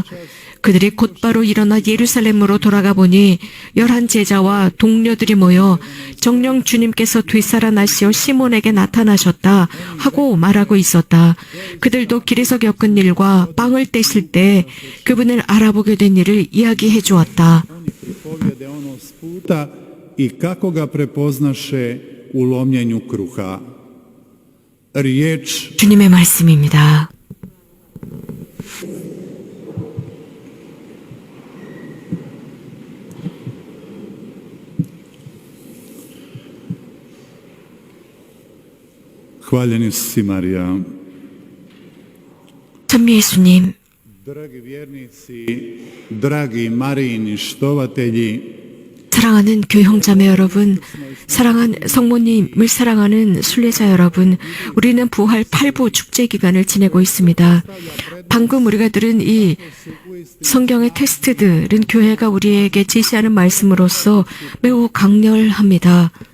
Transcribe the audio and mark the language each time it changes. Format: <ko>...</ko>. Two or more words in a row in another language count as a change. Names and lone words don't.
<ko>그들이 곧바로 일어나 예루살렘으로 돌아가 보니 11 제자와 동료들이 모여 정녕 주님께서 되살아나시어 시몬에게 나타나셨다 하고 말하고 있었다. 그들도 길에서 겪은 일과 빵을 떼실 때 그분을 알아보게 된 일을 이야기해 주었다.</ko> <hr>I kako ga prepoznaše u lomljenju kruha. Riječ</hr> <ko>주님의 말씀입니다.</ko> <hr>hvaljeni si Marija.</hr> <ko>찬미 예수님,</ko> <hr>Dragi vjernici, dragi Marijini štovatelji,</hr> <ko>사랑하는 교회 형제자매 여러분, 사랑한 성모님을 사랑하는 순례자 여러분, 우리는 부활 8부 축제 기간을 지내고 있습니다. 방금 우리가 들은 이 성경의 텍스트들은 교회가 우리에게 제시하는 말씀으로서 매우 강렬합니다.</ko>